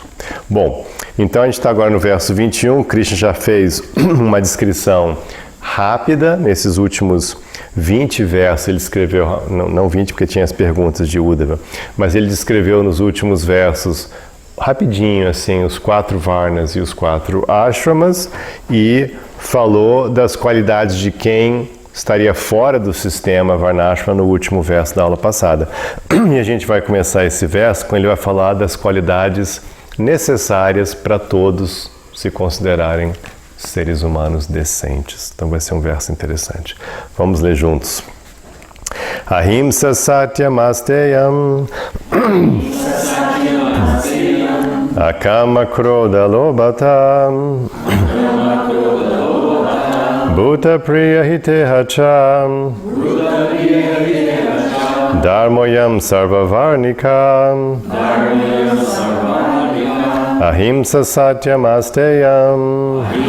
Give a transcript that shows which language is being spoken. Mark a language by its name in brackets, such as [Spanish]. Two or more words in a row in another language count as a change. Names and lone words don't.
[Portuguese] Bom, então a gente está agora no verso 21, Krishna já fez uma descrição rápida, nesses últimos 20 versos ele escreveu, não 20 porque tinha as perguntas de Uddhava, mas ele descreveu nos últimos versos rapidinho assim os 4 Varnas e os 4 Ashramas e falou das qualidades de quem estaria fora do sistema Varnashrama no último verso da aula passada. E a gente vai começar esse verso quando ele vai falar das qualidades necessárias para todos se considerarem seres humanos decentes. Então vai ser um verso interessante. Vamos ler juntos. [Sanskrit] अहिंसा सत्यम् अस्तेयम् अकाम क्रोध लोभता भूत प्रिय हितेहाच धर्मोऽयं सार्ववर्णिकम् अहिंसा सत्यम् अस्तेयम्